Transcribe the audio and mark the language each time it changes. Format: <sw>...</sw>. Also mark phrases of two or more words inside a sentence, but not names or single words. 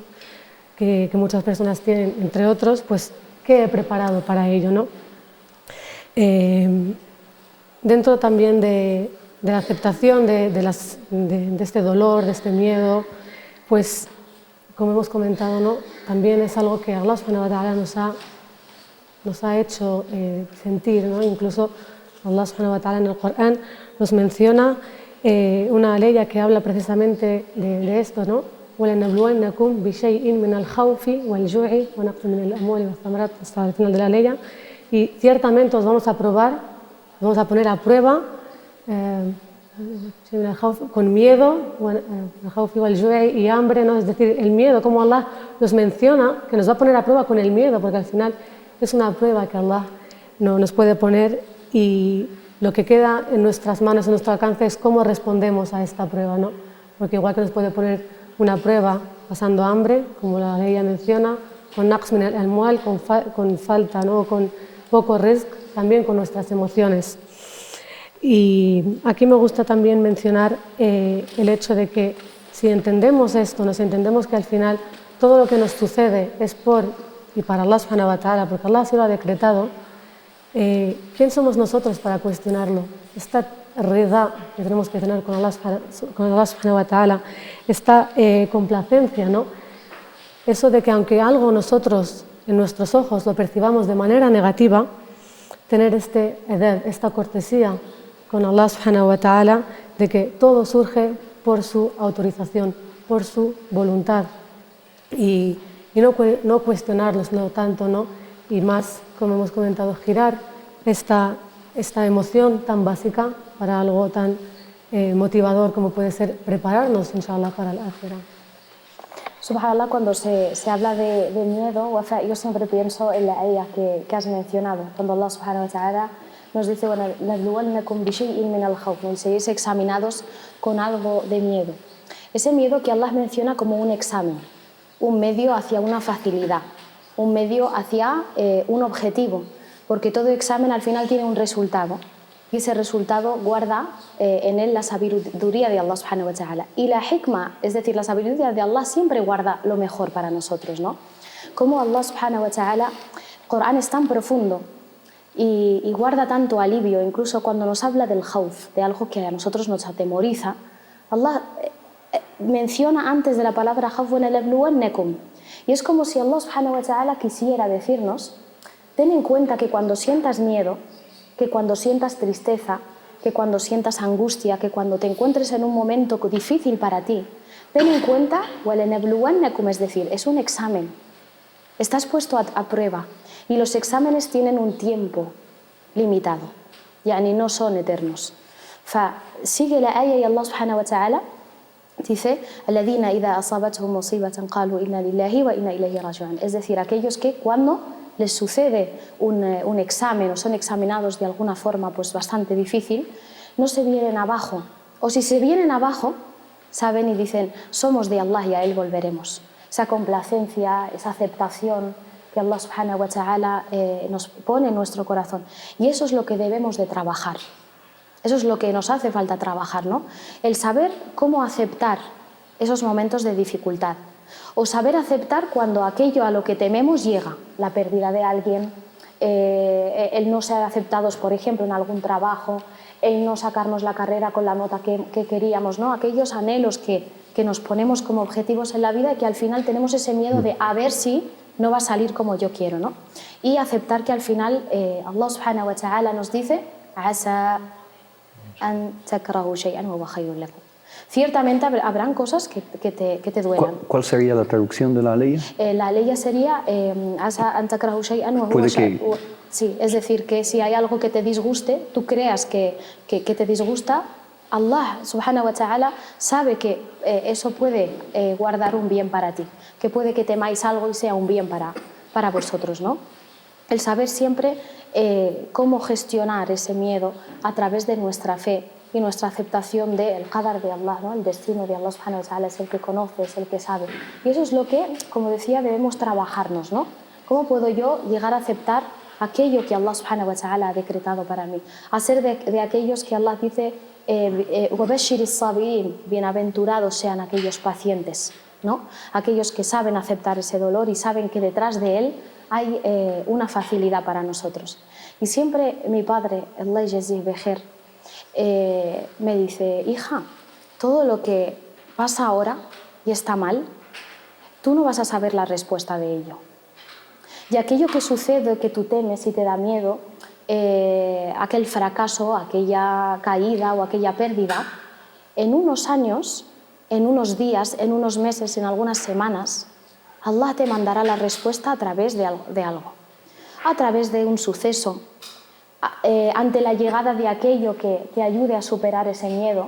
<es>que muchas personas tienen, entre otros, pues qué he preparado para ello, ¿no? Dentro también de la aceptación de este dolor, de este miedo, pues como hemos comentado, ¿no? También es algo que</es> <ar>الله سبحانه وتعالى</ar> <es>nos nos ha hecho sentir, ¿no? Incluso</es> <ar>الله سبحانه وتعالى</ar> <es>en el Corán nos menciona una ley que habla precisamente de esto, ¿no?</es> <ar>وَلَنَبْلُوَنَّكُمْ بِشَيْءٍ مِنَ الْخَوْفِ وَالْجُوعِ وَنَقْصٍ مِنَ الْأَمْوَالِ وَالثَّمَرَاتِ</ar> <es>hasta el final de la ley. Y ciertamente os vamos a probar, os vamos a poner a prueba con miedo, y hambre, ¿no? Es decir, el miedo, como Allah nos menciona, que nos va a poner a prueba con el miedo, porque al final es una prueba que Allah no nos puede poner, y lo que queda en nuestras manos, en nuestro alcance, es cómo respondemos a esta prueba, ¿no? Porque igual que nos puede poner una prueba pasando hambre, como la ley ya menciona, con</es> <ar>نقص من الأموال,</ar> <es>con falta, ¿no? Con poco rizq, también con nuestras emociones. Y aquí me gusta también mencionar el hecho de que si entendemos esto, nos entendemos que al final todo lo que nos sucede es por y para</es> <ar>الله سبحانه وتعالى,</ar> <es>porque Allah así lo ha decretado, ¿quién somos nosotros para cuestionarlo? Esta rida que tenemos que tener con</es> <ar>الله سبحانه وتعالى,</ar> <es>esta complacencia, ¿no? Eso de que aunque algo nosotros en nuestros ojos lo percibamos de manera negativa, tener este edeb, esta cortesía con</es> <ar>الله سبحانه وتعالى,</ar> <es>de que todo surge por su autorización, por su voluntad, y no cuestionarlos, no tanto, ¿no? Y más, como hemos comentado, girar esta emoción tan básica para algo tan motivador como puede ser prepararnos, inshallah, para el akhirah. Subhanallah, cuando se habla de miedo, Wafa, yo siempre pienso en la ayah que has mencionado, cuando</es> <ar>الله سبحانه وتعالى</ar> <es>nos dice</es> <ar>وَنَبْلُوَنَّكُمْ بِشَيْءٍ مِنَ الْخَوْفِ,</ar> <es>y seréis examinados con algo de miedo. Ese miedo que Allah menciona como un examen, un medio hacia una facilidad, un medio hacia un objetivo, porque todo examen al final tiene un resultado, y ese resultado guarda en él la sabiduría de</es> <ar>الله سبحانه وتعالى.</ar> <es>Y la hikma, es decir, la sabiduría de Allah siempre guarda lo mejor para nosotros, ¿no? Como</es> <ar>الله سبحانه وتعالى,</ar> <es>el Corán es tan profundo y guarda tanto alivio, incluso cuando nos habla del khawf, de algo que a nosotros nos atemoriza, Allah menciona antes de la palabra khawf وَلَنَبْلُوَنَّكُمْ, y es como si</es> <ar>الله سبحانه وتعالى</ar> <es>quisiera decirnos: ten en cuenta que cuando sientas miedo, que cuando sientas tristeza, que cuando sientas angustia, que cuando te encuentres en un momento difícil para ti, ten en cuenta وَلَنَبْلُوَنَّكُمْ, es decir, es un examen, estás puesto a prueba, y los exámenes tienen un tiempo limitado, yani no son eternos. Sigue la ayah y</es> <ar>الله سبحانه وتعالى dice: الَّذِينَ إِذَا أَصَابَتْهُمْ مُصِيبَةً قَالُوا إِنَّا لِلَّهِ وَإِنَّا إِلَيْهِ رَاجِعُونَ,</ar> <es>es decir, aquellos que cuando les sucede un examen o son examinados de alguna forma pues bastante difícil, no se vienen abajo, o si se vienen abajo, saben y dicen: somos de Allah y a Él volveremos. Esa complacencia, esa aceptación que Allah subhanahu wa ta'ala nos pone en nuestro corazón, y eso es lo que debemos de trabajar, eso es lo que nos hace falta trabajar, ¿no? El saber cómo aceptar esos momentos de dificultad, o saber aceptar cuando aquello a lo que tememos llega, la pérdida de alguien, el no ser aceptados, por ejemplo, en algún trabajo, el no sacarnos la carrera con la nota que queríamos, ¿no? Aquellos anhelos que nos ponemos como objetivos en la vida y que al final tenemos ese miedo de a ver si no va a salir como yo quiero, ¿no? Y aceptar que al final</es> <ar>الله سبحانه وتعالى</ar> <es>nos dice:</es> <ar>عسى أن تكرهوا شيئا وهو خير لكم.</ar> <es>Ciertamente habrán cosas que te duelan. ¿Cuál sería la traducción de la ley? La ley sería</es> <ar>عسى أن تكرهوا شيئا وهو خير.</ar> <es>Sí, es decir, que si hay algo que te disguste, tú creas que te disgusta,</es> <ar>الله سبحانه وتعالى</ar> <es>sabe que eso puede guardar un bien para ti, que puede que temáis algo y sea un bien para vosotros, ¿no? El saber siempre cómo gestionar ese miedo a través de nuestra fe y nuestra aceptación del qadar de Allah, ¿no? El destino de</es> <ar>الله سبحانه وتعالى</ar> <es>es el que conoce, es el que sabe. Y eso es lo que, como decía, debemos trabajarnos, ¿no? ¿Cómo puedo yo llegar a aceptar aquello que</es> <ar>الله سبحانه وتعالى</ar> <es>ha decretado para mí? A ser de aquellos que Allah dice:</es> <ar>وَبَشِّرِ الصَّابِرِينَ,</ar> <es>bienaventurados sean aquellos pacientes, ¿no? Aquellos que saben aceptar ese dolor y saben que detrás de él hay una facilidad para nosotros. Y siempre mi padre,</es> <ar>الله يجزيه بخير,</ar> <es>me dice: hija, todo lo que pasa ahora y está mal, tú no vas a saber la respuesta de ello. Y aquello que sucede, que tú temes y te da miedo, aquel fracaso, aquella caída o aquella pérdida, en unos años, en unos días, en unos meses, en algunas semanas, Allah te mandará la respuesta a través de algo, a través de un suceso, ante la llegada de aquello que te ayude a superar ese miedo.</es>